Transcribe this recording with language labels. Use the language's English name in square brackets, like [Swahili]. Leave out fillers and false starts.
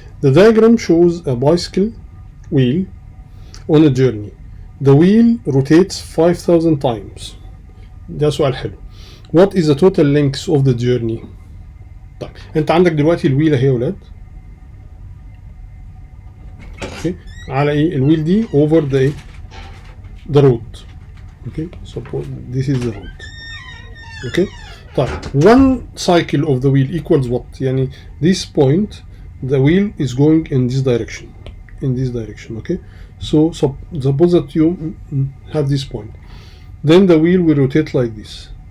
[English] The diagram shows a bicycle wheel on a journey. The wheel rotates 5,000 times. [Arabic] ده سؤال حلو. [English] What is the total length of the journey? [Arabic] طيب انت عندك دلوقتي الويل اهي يا ولاد. اوكي على ايه الويل دي [English] over the road. Okay, suppose this is the road. Okay, [Arabic] طيب [English] one cycle of the wheel equals what? يعني this point the wheel is going in this direction. Okay, so suppose that you have this point, then the wheel will rotate like this.